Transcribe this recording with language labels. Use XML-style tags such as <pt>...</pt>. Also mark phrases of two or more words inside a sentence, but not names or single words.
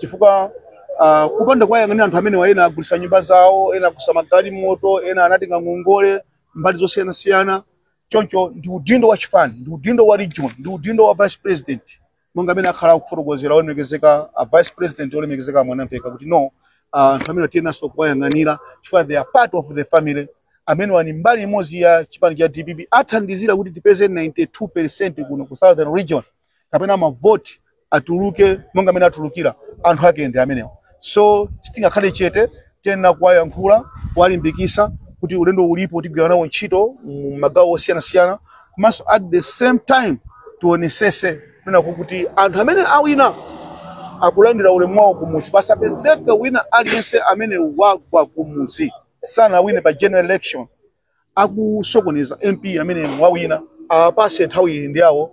<ny>Chifukwa kupanda kwa yang'anira anthu amene ena agulisa nyumba zawo, ena kusa magalimoto, ena anatenga ngongole mbali zosiyanasiyana. Choncho ndi udindo wa chipani, ndi udindo wa region, ndi udindo wa</ny> <en>vice president.</en> <ny>Monga amene akhala kufotokozera olemekezeka</ny> <en>vice president</en> <ny>olemekezeka Mwanamveka kuti no, anthu amene tiyenaso kuwayang'anira chifukwa</ny> <en>they are part of the family.</en> <ny>Amene wani mbali imodzi ya chipani cha DPP athandizira kuti tipeze 92% kuno ku Southern Region. Kapena mavoti atuluke monga amene atulukira anthu ake ndi amenewo. So sitingakhale chete, tena kuwayankhula, kuwalimbikisa kuti ulendo ulipo tigwira nawo ntchito magawo osiyanasiyana. Komanso</ny> <en>at the same time</en> <ny>tionesese kuti anthu amene awina akulandira ulemu wawo kumudzi, pasapezeka wina aliyense amene wagwa kumudzi sana wine pa</ny> <en>general election</en> <ny>akusokoneza MP amene wawina apase nthawi ndi yawo.</ny>